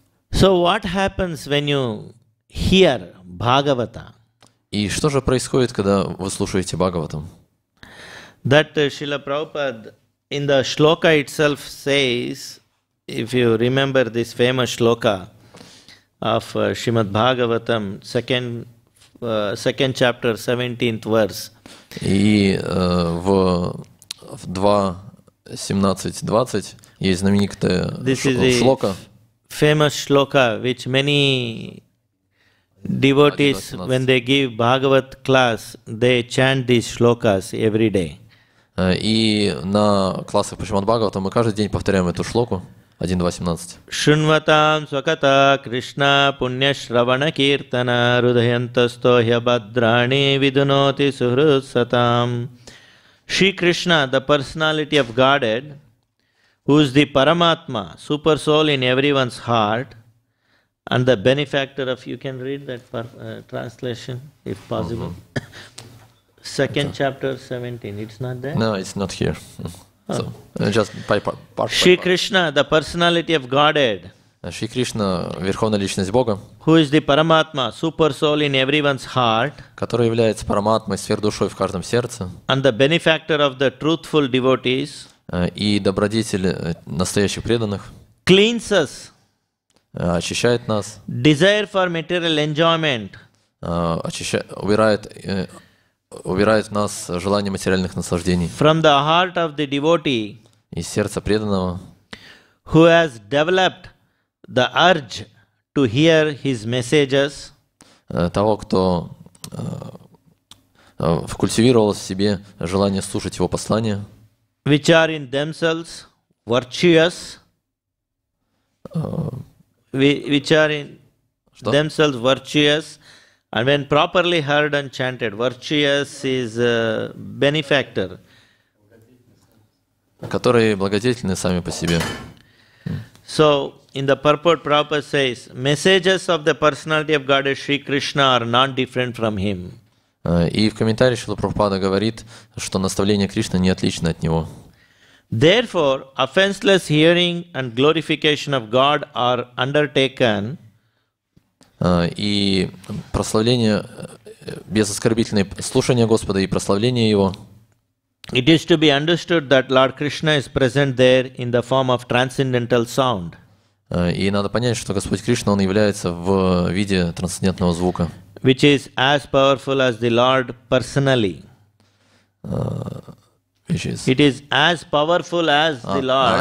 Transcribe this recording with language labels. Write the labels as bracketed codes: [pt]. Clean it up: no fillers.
[en] So what happens when you hear Bhagavata? [ru] И что же происходит, когда вы слушаете Бхагаватам? [en] That Srila Prabhupada in the shloka itself says, if you remember this famous shloka of Srimad Bhagavatam, second chapter, 17th verse. [ru] И в 2.17.20 есть знаменитая шлока. [en] Famous shloka which many devotees, when they give Bhagavat class, they chant these shlokas every day. [ru] И на классах по Шримад Бхагаватам мы каждый день повторяем эту шлоку. [en] 1.2.17. [sa] Shunvatam swakata Krishna punya shravana kirtana rudhayantasto hyabhadrani vidunoti suhrutsatam. [en] Shri Krishna, the personality of Godhead, who is the Paramatma, super soul in everyone's heart, and the benefactor of, you can read that translation if possible. Second chapter 17, it's not there? No, it's not here. So, just part. Shri Krishna, the personality of Godhead, [ru] Шри Кришна, Верховная Личность Бога, [en] who is the Paramatma, super soul in everyone's heart, [ru] который является Параматмой, сверхдушой в каждом сердце, [en] and the benefactor of the truthful devotees, [ru] и добродетель настоящих преданных, [en] cleanses, [ru] очищает нас, [en] desire for material enjoyment, [ru] убирает в нас желание материальных наслаждений, [en] from the heart of the devotee, [ru] из сердца преданного, [en] who has developed the urge to hear his messages, [ru] того, кто вкультивировал в себе желание слушать его послания, [en] which are in themselves virtuous, which are in themselves virtuous, and when properly heard and chanted, virtuous is benefactor. [ru] которые благодетельны сами по себе. [en] So, in the purport, Prabhupada says, messages of the personality of Godhead Sri Krishna are not different from him. [ru] И в комментарии Шрила Прабхупада говорит, что наставление Кришны не отлично от него. [en] Therefore, offenseless hearing and glorification of God are undertaken. [ru] И прославление, безоскорбительное слушание Господа и прославление Его. [en] It is to be understood that Lord Krishna is present there in the form of transcendental sound. [ru] И надо понять, что Господь Кришна, Он является в виде трансцендентного звука, [en] which is as powerful as the Lord personally. It is as powerful as the Lord